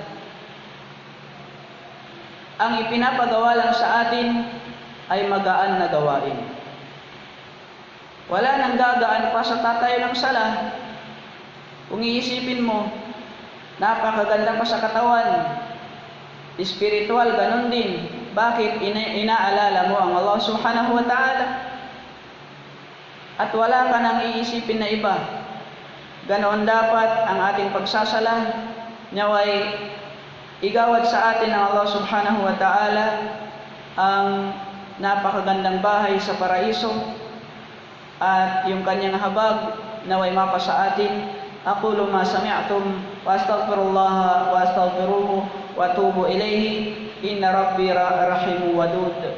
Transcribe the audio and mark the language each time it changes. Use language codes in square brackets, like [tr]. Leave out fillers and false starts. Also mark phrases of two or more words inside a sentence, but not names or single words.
[tl] Ang ipinapagawa lang sa atin ay magaan na gawain. Wala nang gagaan pa sa tatayo ng sala. Kung iisipin mo, napakaganda pa sa katawan, spiritual, ganun din. Bakit inaalala mo ang [ar] الله سبحانه وتعالى? [tl] At wala ka nang iisipin na iba. Ganoon dapat ang ating pagsasala, naway igawad sa atin ng [ar] الله سبحانه وتعالى [tl] ang napakagandang bahay sa paraiso at yung kanyang habag naway mapa sa atin. [ar] أقول ما سمعتم وأستغفر الله وأستغفره وأتوب إليه إن ربي رحيم ودود.